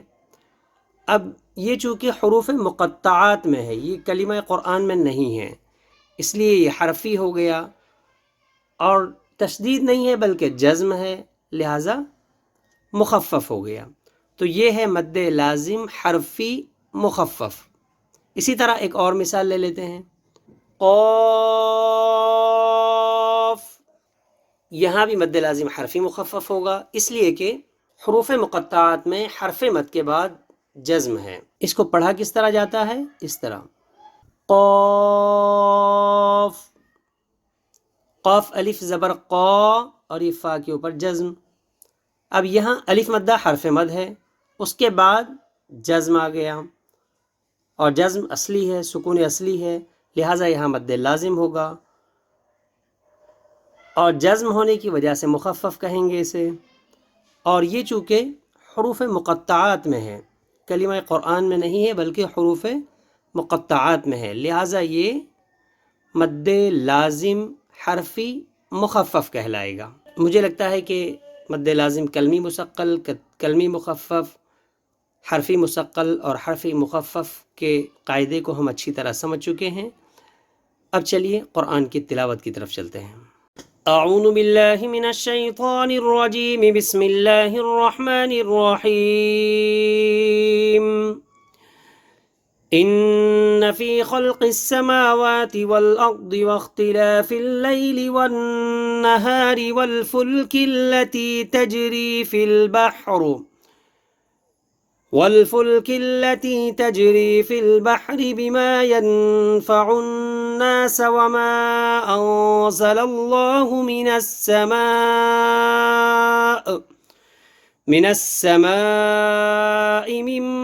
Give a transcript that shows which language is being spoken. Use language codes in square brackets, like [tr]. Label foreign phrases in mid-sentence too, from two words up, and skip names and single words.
[ur] اب یہ چونکہ حروف مقطعات میں ہے، یہ کلمہ قرآن میں نہیں ہے، اس لیے یہ حرفی ہو گیا اور تشدید نہیں ہے بلکہ جزم ہے لہٰذا مخفف ہو گیا. تو یہ ہے مد لازم حرفی مخفف. اسی طرح ایک اور مثال لے لیتے ہیں. قاف، یہاں بھی مد لازم حرفی مخفف ہوگا اس لیے کہ حروف مقطعات میں حرف مد کے بعد جزم ہے. اس کو پڑھا کس طرح جاتا ہے؟ اس طرح قاف، قاف الف زبر قا اور یہ فا کے اوپر جزم. اب یہاں الف مدہ حرف مد ہے، اس کے بعد جزم آ گیا اور جزم اصلی ہے، سکون اصلی ہے لہٰذا یہاں مد لازم ہوگا اور جزم ہونے کی وجہ سے مخفف کہیں گے اسے. اور یہ چونکہ حروف مقطعات میں ہے، کلمہ قرآن میں نہیں ہے بلکہ حروف مقطعات میں ہے لہٰذا یہ مد لازم حرفی مخفف کہلائے گا. مجھے لگتا ہے کہ مد لازم کلمی مثقل، کلمی مخفف، حرفی مثقل اور حرفی مخفف کے قاعدے کو ہم اچھی طرح سمجھ چکے ہیں. اب چلیے قرآن کی تلاوت کی طرف چلتے ہیں. [ar] اعوذ باللہ من الشیطان الرجیم، بسم اللہ الرحمن الرحیم. ان فی خلق السماوات والارض واختلاف اللیل والنہار والفلک التي تجری فی البحر بما ينفع الناس وما انزل الله من السماء من